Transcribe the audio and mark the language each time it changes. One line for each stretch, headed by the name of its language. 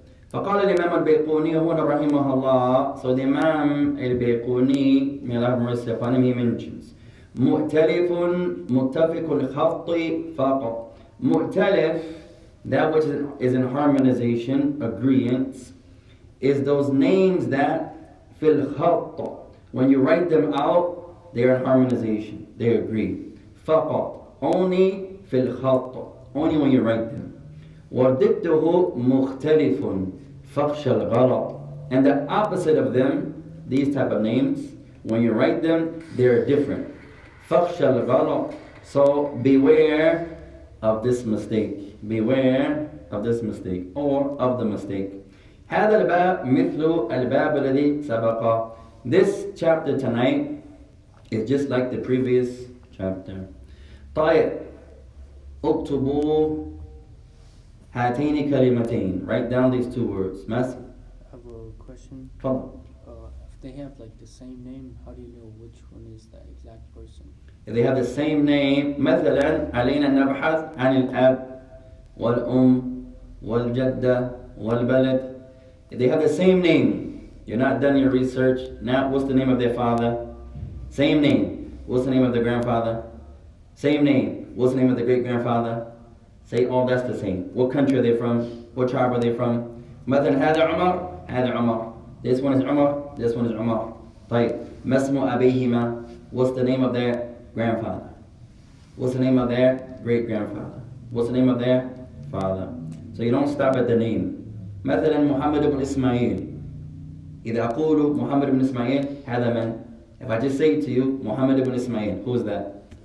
Arabic: فقال الإمام البيقوني هنا رحمه الله.
English: So the Imam al-Bayquni, may Allah have mercy upon him, he mentions
Arabic: مؤتلف متفق الخط فقط. مؤتلف,
English: that which is in harmonization, agreement, is those names that
Arabic: في الخط,
English: when you write them out, they are in harmonization, they agree.
Arabic: فقط,
English: only
Arabic: في الخط,
English: only when you write them.
Arabic: وضده مختلف فخش الغلط.
English: And the opposite of them, these type of names, when you write them, they're different.
Arabic: فخش الغلط.
English: So beware of this mistake. Beware of this mistake, or of the mistake.
Arabic: هذا الباب مثل الباب الذي سبق.
English: This chapter tonight is just like the previous chapter.
Arabic: طيب اكتبوا هاتين كلمتين.
English: Write down these 2 words. ماسي. I have a question.
Arabic: تفضل.
English: If they have like the same name, how do you know which one is the exact person? If they have the same name,
Arabic: مثلا علينا أن نبحث عن الأب والأم والجدة والبلد.
English: If they have the same name, you're not done your research. Now, what's the name of their father? Same name. What's the name of the grandfather? Same name. What's the name of the great-grandfather? Say, oh, that's the same. What country are they from? What tribe are they from?
Arabic: مثلا هذا عمر هذا عمر.
English: This one is Umar, this one is Umar.
Arabic: طيب ما اسم أبيهما?
English: What's the name of their grandfather? What's the name of their great-grandfather? What's the name of their father? So you don't stop at the name.
Arabic: مثلا محمد بن إسماعيل. إذا أقول محمد بن إسماعيل هذا من?
English: If I just say to you Muhammad ibn Ismail, who is that?